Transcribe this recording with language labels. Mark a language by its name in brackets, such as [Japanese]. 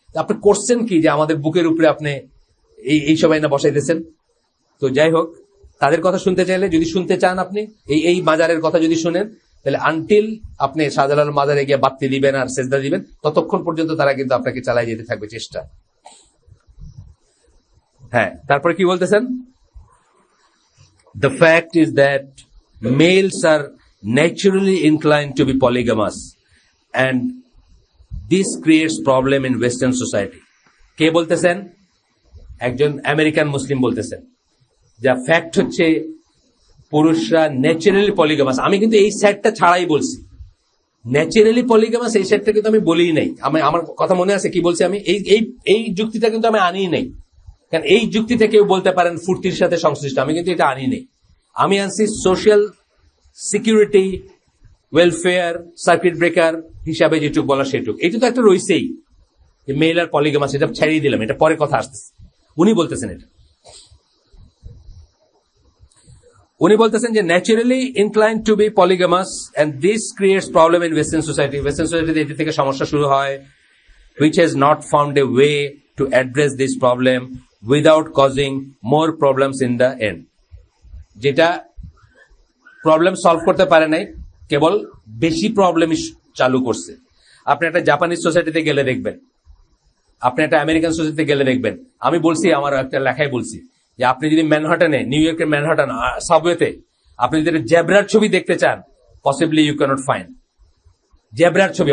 [Bangla] আপনি করছেন কি যে আমাদের বুকের উপরে আপনি এই সবাই না বসাইতেছেন? তো যাই হোক, তাদের কথা শুনতে চাইলে, যদি শুনতে চান আপনি এই মাজারের কথা যদি শুনেন, তাহলে আনটিল আপনি শাহজালাল মাজারে গিয়ে বাত্তি দিবেন আর সেজদা দিবেন, ততক্ষণ পর্যন্ত তারা কিন্তু আপনাকে চালাই যেতে থাকবে চেষ্টা। হ্যাঁ, তারপরে কি বলতেছেন? [English] The fact is that males are naturally inclined to be polygamous and this creates problem in Western society. [Bangla] কে বলতেছেন? একজন আমেরিকান মুসলিম বলতেছেন। যা ফ্যাক্ট হচ্ছে পুরুষরা ন্যাচারালি পলিগামাস। আমি কিন্তু এই সেটটা ছাড়াই বলছি, ন্যাচারালি পলিগামাস এই সেটটা কিন্তু আমি বলিই নাই। আমার কথা মনে আছে কি বলছি আমি? এই যুক্তিটা কিন্তু আমি আনিই নাই। কারণ এই যুক্তিতে কেউ বলতে পারেন ফুর্তির সাথে সংশ্লিষ্ট, আমি কিন্তু এটা আনি নেই। আমি আনছি social security, welfare, circuit breaker হিসাবে যেটুক বলা সেটুক। এটা তো একটা রয়েছেই, মেল আর পলিগামাস, এটা ছাড়িয়ে দিলাম, এটা পরে কথা আসতেছে। উনি বলতেছেন এটা, উনি বলতেছেন যে [English] Naturally incline to be polygamous and this creates problem in western society. [Bangla] Western সোসাইটিতে এটি থেকে সমস্যা শুরু হয়, [English] which has not found a way to address this problem without causing more problems in the end. [Bangla] যেটা প্রবলেম সলভ করতে পারে নাই, কেবল বেশি প্রবলেম চালু করছে। আপনি একটা জাপানিজ সোসাইটিতে গেলে দেখবেন, আপনি একটা আমেরিকান সোসাইটিতে গেলে দেখবেন। আমি বলছি, আমার একটা লেখায় বলছি যে আপনি যদি ম্যানহাটনে, নিউ ইয়র্কের ম্যানহাটন সাবওয়েতে আপনি যদি জেব্রার ছবি দেখতে চান, [English] possibly you can't find [Bangla] জেব্রার ছবি।